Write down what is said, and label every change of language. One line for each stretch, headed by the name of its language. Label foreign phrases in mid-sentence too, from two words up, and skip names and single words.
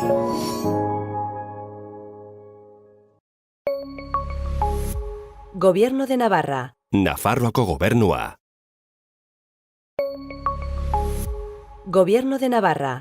Spanish: Gobierno de Navarra.
Basque: Nafarroako gobernua.
Spanish: Gobierno de Navarra.